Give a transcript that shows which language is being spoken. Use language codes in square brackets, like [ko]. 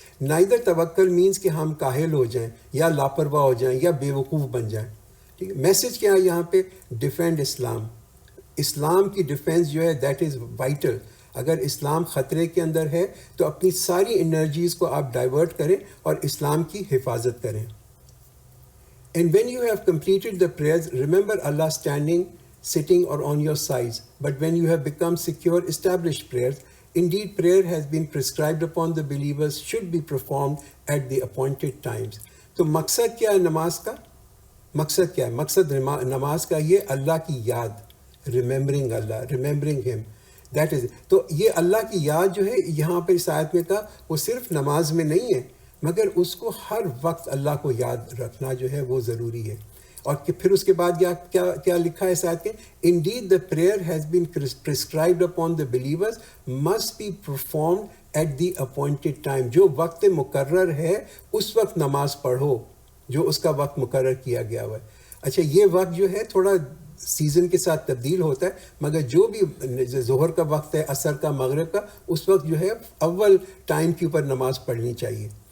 [en] neither [ur] توکل [en] means [ur] کہ ہم کاہل ہو جائیں یا لاپرواہ ہو جائیں یا بیوقوف بن جائیں. ٹھیک ہے، میسج کیا ہے یہاں پہ؟ [en] Defend Islam. [ur] اسلام کی ڈیفینس جو ہے [en] That is vital. [ur] اگر اسلام خطرے کے اندر ہے تو اپنی ساری انرجیز کو آپ ڈائیورٹ کریں اور اسلام کی حفاظت کریں. [en] And when you have completed the prayers, remember Allah standing, sitting or on your sides. But when you have become secure, establish prayers. Indeed, prayer has been prescribed upon the believers, should be performed at the appointed times. [ur] تو مقصد کیا ہے نماز کا؟ مقصد کیا ہے؟ مقصد نماز کا یہ اللہ کی یاد، [en] Remembering Allah, remembering him. That is. [ur] تو یہ اللہ کی یاد جو ہے یہاں پہ اس آیت میں کہا وہ صرف نماز میں نہیں ہے، مگر اس کو ہر وقت اللہ کو یاد رکھنا جو ہے وہ ضروری ہے. اور پھر اس کے بعد کیا لکھا ہے اس آیت کے؟ [en] Indeed the prayer has been prescribed upon the believers must be performed at the appointed time. [ur] جو وقت مقرر ہے اس وقت نماز پڑھو، جو اس کا وقت مقرر کیا گیا ہوا ہے. اچھا، یہ وقت جو ہے تھوڑا سیزن کے ساتھ تبدیل ہوتا ہے، مگر جو بھی ظہر کا وقت ہے، عصر کا، مغرب کا، اس وقت جو ہے اول ٹائم کے اوپر نماز پڑھنی چاہیے.